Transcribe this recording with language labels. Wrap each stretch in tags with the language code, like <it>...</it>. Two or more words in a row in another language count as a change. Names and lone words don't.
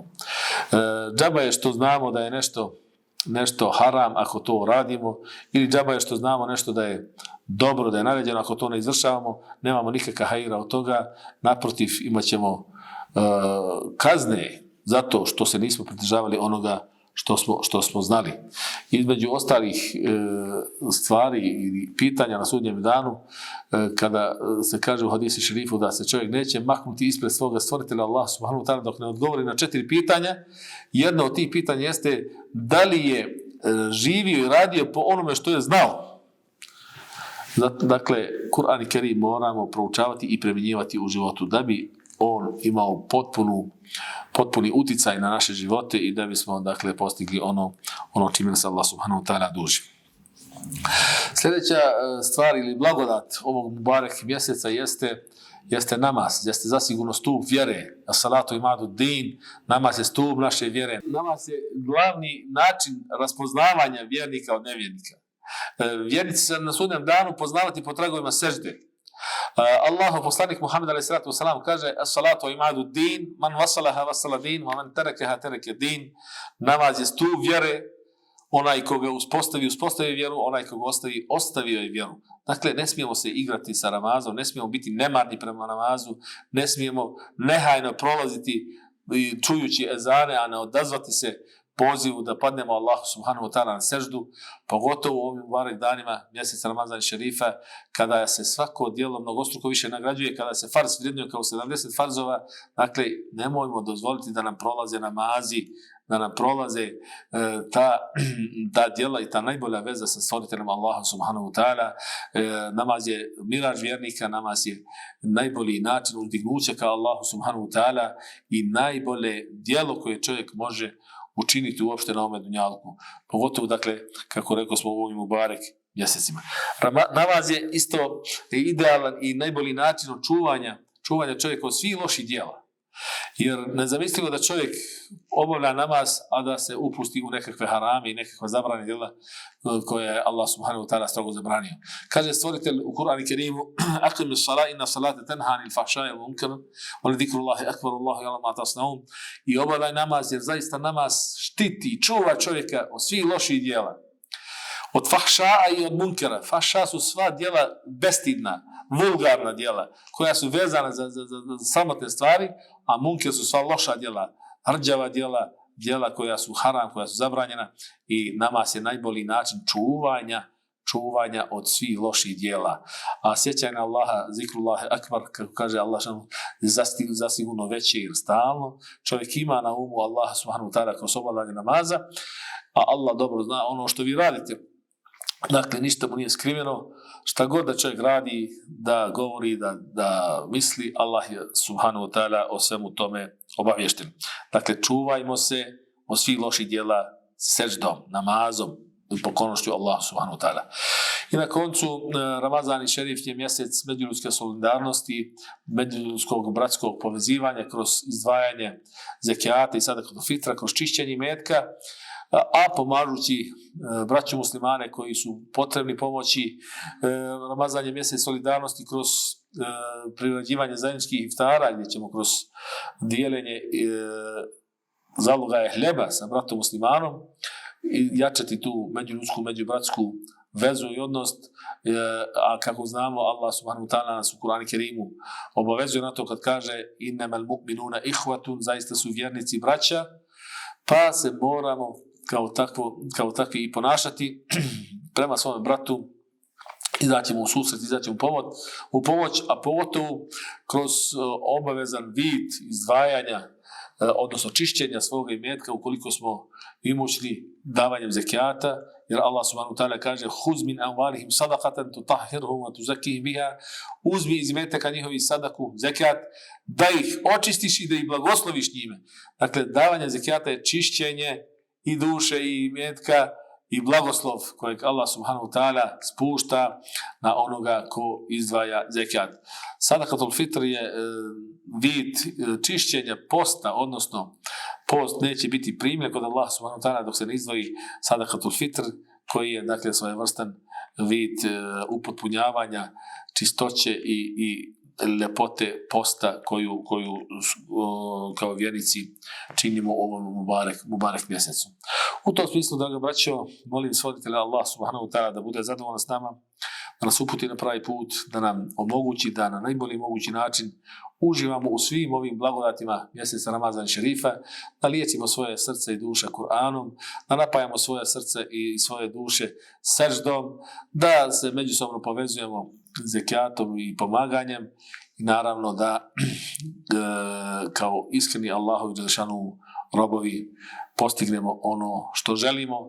<bs>Džaba je što znamo da je nešto haram ako to radimo, ili džaba je što znamo nešto da je dobro, da je naređeno, ako to ne izvršavamo, nemamo nikakva hajira od toga, naprotiv imat ćemo kazne zato što se nismo pridržavali onoga što smo znali. Između ostalih stvari i pitanja na sudnjem danu, kada se kaže u hadisi šerifu da se čovjek neće maknuti ispred svoga stvoritelja</bs> <ar>الله سبحانه وتعالى</ar> <bs>dok ne odgovori na 4 pitanja, jedno od tih pitanja jeste da li je živio i radio po onome što je znao. Dakle, Kur'an i Kerim moramo proučavati i primjenjivati u životu da bi on imao potpuni uticaj na naše živote i da bismo, dakle, postigli ono čime nas</bs> <ar>الله سبحانه وتعالى</ar> <bs>duži. Sljedeća stvar ili blagodat ovog Mubarek mjeseca jeste namaz, jeste zasigurno stup vjere.</bs> <ar>الصلاة عماد الدين,</ar> <bs>namaz je stup naše vjere. Namaz je glavni način raspoznavanja vjernika od nevjernika. Vjernici se na sudnjem danu poznavati po tragovima sežde. Allahov poslanik Muhammed a.s.</bs> <ar>kaže الصلاة عماد الدين، من وصلها وصل الدين، ومن تركها ترك الدين.</ar> <bs>Namaz je stup vjere, onaj koga uspostavi vjeru, onaj koga ostavio je vjeru. Dakle, ne smijemo se igrati sa namazom, ne smijemo biti nemarni prema namazu, ne smijemo nehajno prolaziti čujući ezane, a ne odazvati se pozivu da padnemo Allahu</bs> <ar>سبحانه وتعالى</ar> <bs>na seždu, pogotovo u ovim mubarek danima mjeseca Ramazana šerifa, kada se svako djelo mnogostruko više nagrađuje, kada se farz vrijednuje kao 70 farzova. Dakle, nemojmo dozvoliti da nam prolaze namazi, da nam prolaze ta djela i ta najbolja veza sa stvoriteljem Allahom</bs> <ar>سبحانه وتعالى.</ar> <bs>Namaz je miraž vjernika, namaz je najbolji način uzdignuća ka Allahu</bs> <ar>سبحانه وتعالى</ar> <bs>i najbolje djelo koje čovjek može učiniti uopšte na ovome dunjalku. Pogotovo, dakle, kako rekao smo u ovim mubarek mjesecima. Namaz je isto idealan i najbolji način čuvanja čovjeka od svih loših djela. Jer nezamislivo da čovjek obavlja namaz, a da se upusti u nekakve harame i nekakve zabrane djela koje je</bs> <ar>الله سبحانه وتعالى</ar> <bs>strogo zabranio. Kaže stvoritelj u Kur'anu Kerimu</bs> <ar>أقم الصلاة إن الصلاة تنهى عن الفحشاء والمنكر ولذكر الله أكبر والله يعلم ما تصنعون.</ar> <bs>I obavljaj namaz, jer zaista namaz štiti i čuva čovjeka od svih loših djela. Od fahša'a i od munkara. Fahša su sva djela bestidna, vulgarna djela, koja su vezana za samotne stvari, a munker su sva loša djela, rđava djela koja su haram, koja su zabranjena, i namaz je najbolji način čuvanja od svih loših djela. A sjećaj na Allaha,</bs> <ar>ذكر الله أكبر,</ar> <bs>kako kaže Allah, zasigurno veće jer stalno. Čovjek ima na umu Allaha</bs> <ar>سبحانه وتعالى</ar> <bs>kroz obavljanje namaza, a Allah dobro zna ono što vi radite. Dakle, ništa mu nije skriveno. Šta god da čovjek radi, da govori, da misli, Allah je</bs> <ar>سبحانه وتعالى</ar> <bs>o svemu tome obavješten. Dakle, čuvajmo se od svih loših djela seždom, namazom i pokornošću</bs> <ar>الله سبحانه وتعالى.</ar> <bs>I na koncu, Ramazan i šerif je mjesec međuljudske solidarnosti, međuljudskog bratskog povezivanja kroz izdvajanje zekijata i sadaka fitra, kroz čišćenje imetka, a pomažući braću muslimane koji su potrebni pomoći. Ramazan je mjesec solidarnosti kroz privređivanje zajedničkih iftara, gdje ćemo kroz dijeljenje zalogaja hljeba sa bratom muslimanom i jačati tu međuljudsku, međubratsku vezu i odnos, a kako znamo,</bs> <ar>الله سبحانه وتعالى</ar> <bs>nas u Kur'anu Kerimu obavezuje na to kad kaže</bs> <ar>إنما المؤمنون إخوة,</ar> <bs>zaista su vjernici braća, pa se moramo kao takvi i ponašati prema svom bratu izaćemo u susret, izaćemo u pomoć, a pogotovo kroz obavezan vid izdvajanja, odnosno čišćenja svoga imetka ukoliko smo imućni davanjem zekijata, jer</bs> <ar>الله سبحانه وتعالى</ar> <bs>kaže</bs> <ar>خذ من أموالهم صدقة تطهرهم وتزكيهم بها,</ar> <bs>uzmi iz imetaka njihovi sadaku, zekijat, da ih očistiš i da ih blagosloviš njime. Dakle, davanje zekijata je čišćenje i duše i imetka i blagoslov kojeg</bs> <ar>الله سبحانه وتعالى</ar> <bs>spušta na onoga ko izdvaja zekijat. Sadakatul fitr je vid čišćenja posta, odnosno post neće biti primljen kod</bs> <ar>الله سبحانه وتعالى</ar> <bs>dok se ne izdvoji sadakatul fitr, koji je dakle svojevrstan vid upotpunjavanja čistoće i ljepote posta koju kao vjernici činimo u ovom Mubarek mjesecu. U tom smislu, draga braćo, molim stvoritelja</bs> <ar>الله سبحانه وتعالى</ar> <bs>da bude zadovoljan s nama, da nas uputi na pravi put, da nam omogući da na najbolji mogući način uživamo u svim ovim blagodatima mjeseca Ramazan šerifa, da liječimo svoje srce i duše Kur'anom, da napajamo svoje srce i svoje duše seždom, da se međusobno povezujemo zekijatom i pomaganjem i naravno da kao iskreni Allahovi dželešanu robovi postignemo ono što želimo.</bs>